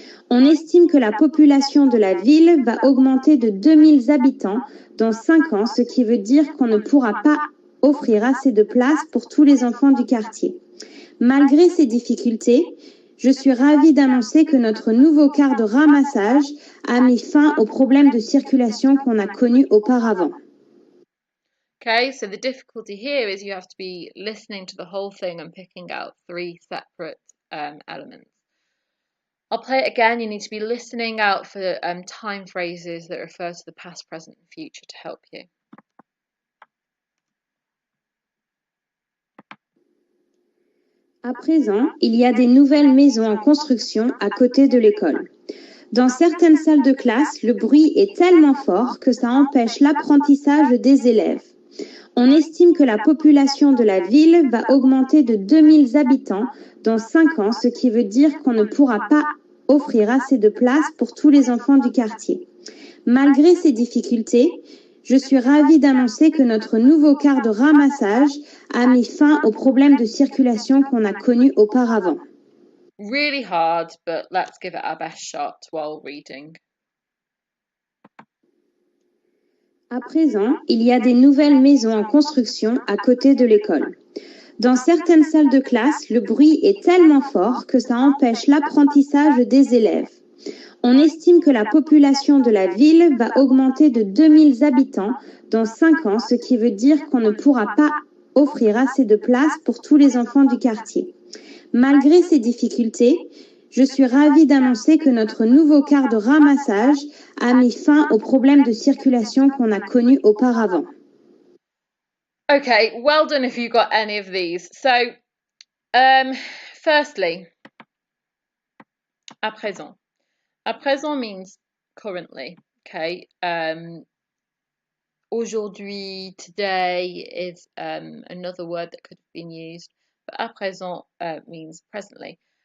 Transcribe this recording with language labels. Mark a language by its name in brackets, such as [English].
[French] On estime que la population de la ville va augmenter de 2000 habitants dans 5 ans, ce qui veut dire qu'on ne pourra pas offrir assez de place pour tous les enfants du quartier. Malgré ces difficultés, je suis ravie d'annoncer que notre nouveau car de ramassage a mis fin aux problèmes de circulation qu'on a connus auparavant. [English] Okay, so the difficulty here is you have to be listening to the whole thing and picking out 3 separate elements. I'll play it again. You need to be listening out for time phrases that refer to the past, present, and future to help you. [French] À présent, il y a des nouvelles maisons en construction à côté de l'école. Dans certaines salles de classe, le bruit est tellement fort que ça empêche l'apprentissage des élèves. On estime que la population de la ville va augmenter de 2000 habitants dans 5 ans, ce qui veut dire qu'on ne pourra pas offrir assez de place pour tous les enfants du quartier. Malgré ces difficultés, je suis ravie d'annoncer que notre nouveau car de ramassage a mis fin aux problèmes de circulation qu'on a connus auparavant. [English] Really hard, but let's give it our best shot while reading. [French] À présent, il y a des nouvelles maisons en construction à côté de l'école. Dans certaines salles de classe, le bruit est tellement fort que ça empêche l'apprentissage des élèves. On estime que la population de la ville va augmenter de 2000 habitants dans 5 ans, ce qui veut dire qu'on ne pourra pas offrir assez de place pour tous les enfants du quartier. Malgré ces difficultés, je suis ravie d'annoncer que notre nouveau car de ramassage a mis fin aux problèmes de circulation qu'on a connus auparavant. [English] Okay, well done if you got any of these. So, firstly, à présent. À présent means currently, okay? Aujourd'hui, today is another word that could have been used, but à présent means presently.